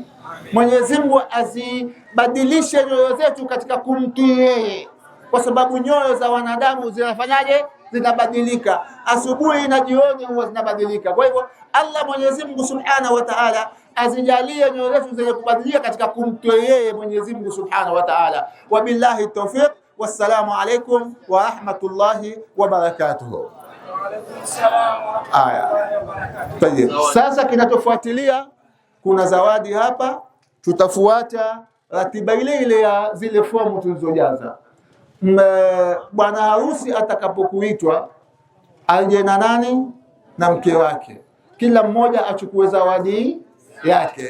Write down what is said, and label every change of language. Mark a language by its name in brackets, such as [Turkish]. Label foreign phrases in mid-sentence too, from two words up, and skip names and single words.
[Swahili] Mwenyezi Mungu azibadilishe nyoyo zetu katika kumtii yeye, kwa sababu nyoyo za wanadamu zinafanyaje? Zinabadilika. Asubuhi na jioni huwa zinabadilika. Kwa hivyo Allah Mwenyezi Mungu [Arabic] سبحانه وتعالى [Swahili] azijalie nyoyo zetu zenye kubadilika katika kumtii yeye Mwenyezi Mungu [Arabic] سبحانه وتعالى. وبالله التوفيق. والسلام عليكم ورحمة الله وبركاته. [Swahili] Sasa kinatofuatilia, kuna zawadi hapa, tutafuata ratiba ile ya zile fomu tulizojaza. Bwana harusi atakapokuitwa aje na nani na mke wake, kila mmoja achukue zawadi yake.